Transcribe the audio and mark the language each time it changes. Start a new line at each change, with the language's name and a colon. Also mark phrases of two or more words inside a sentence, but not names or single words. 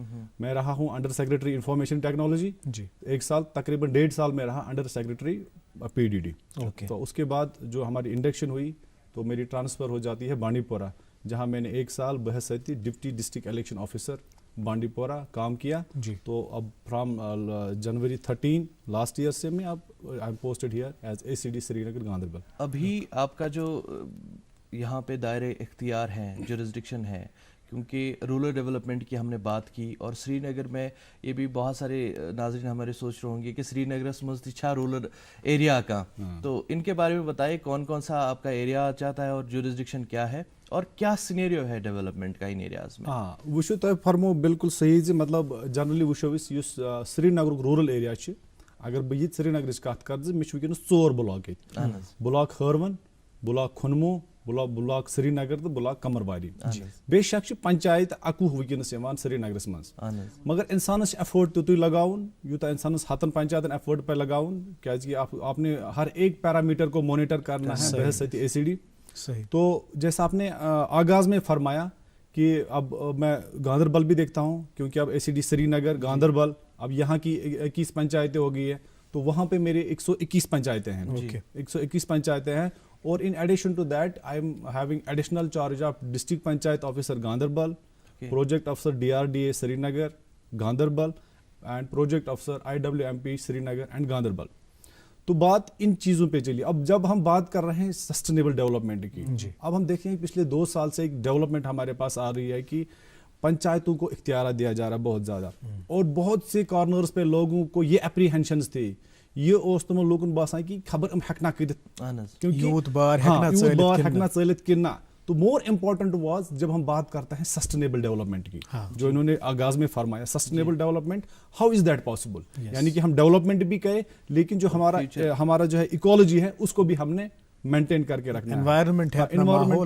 Urdu: میں رہا ہوں
English: under secretary information technology
Urdu: 1 سال، تقریباً 1.5 سال میں رہا
English: under secretary PDD.
Urdu: تو اس کے بعد جو ہماری انڈکشن ہوئی تو میری ٹرانسفر ہو جاتی ہے بانڈی پورہ، جہاں میں نے 1 سال بحیثیت
English: deputy district election officer
Urdu: بانڈی پورہ کام کیا. تو اب
English: from January 13 last year
Urdu: سے میں اب
English: I am posted here as ACD سری نگر گاندربل.
Urdu: ابھی آپ کا جو یہاں پہ دائرہ اختیار ہے، جورسڈکشن ہے، کیونکہ
English: rural development
Urdu: کی ہم نے بات کی، اور سری نگر میں یہ بھی بہت سارے ناظرین ہمارے سوچ رہے ہوں گے کہ سری نگر سمجھتی چھا
English: rural area
Urdu: کا، تو ان کے بارے میں بتائیے کون کون سا آپ کا ایریا چاہتا ہے اور جورسڈکشن کیا ہے اور کیا سینیریو ہے ڈیولپمنٹ کا ان ایریاز میں؟
Kashmiri: ہاں وچھو تہ فرمو بالکل صحیح زِ مطلب جنرلی وچھو اس سری نگر
English: rural area
Kashmiri: چھ، اگر بہ یہ سری نگرچ کت کر زِ مےٚ چھُ وٕنکیٚنس 4 بلاک ییٚتہِ، بلاک ہٲروَن، بلاک کھُنمو، بلاک سری نگر تو بلاک کمرواری. بے شک پنچایت 21 ونکس سری نگرس مز، مگر انسانس ایفورٹ تیوتُے لگاؤن یوتاہ انسانس 100 پنچایتن ایفورٹ پہ لگاؤن، کیازِ
Urdu: آپ نے ہر ایک پیرامیٹر کو مانیٹر کرنا ہے بحیثیت ACD. تو جیسا آپ نے آغاز میں فرمایا کہ اب میں گاندربل بھی دیکھتا ہوں، کیونکہ اب ACD سری نگر گاندربل اب یہاں کی 21 پنچایتیں ہو گئی ہے. تو وہاں پہ میرے 121 پنچایتیں ہیں، 121 پنچایتیں ہیں.
English: اور in addition to that I am having additional charge of district panchayat officer Ganderbal, project officer DRDA Srinagar Ganderbal and project officer IWMP Srinagar and Ganderbal.
Urdu: تو بات ان چیزوں پہ چلی. اب جب ہم بات کر رہے ہیں
English: sustainable development
Urdu: کی، اب ہم دیکھیں پچھلے 2 سال سے ایک ڈیولپمنٹ ہمارے پاس آ رہی ہے کہ پنچایتوں کو اختیارات دیا جا رہا ہے بہت زیادہ، اور بہت سے کارنرز پہ لوگوں کو یہ اپریہنشنز تھی،
Kashmiri: یہ اوس تمن لوگن باسان کہ خبر ہیکنا کٔرِتھ، یوت بار ہیکنا ژٲلِتھ کِنہٕ نہ.
Urdu: تو
English: more important was
Urdu: جب ہم بات کرتے ہیں
English: sustainable development
Urdu: کی، جو انہوں نے آغاز میں فرمایا
English: sustainable development, how is that possible,
Urdu: یعنی کہ ہم ڈیولپمنٹ بھی کریں لیکن جو ہمارا جو ہے ایکولوجی ہے اس کو بھی ہم نے مینٹین کر کے رکھنا ہے، انوائرمنٹ ہے.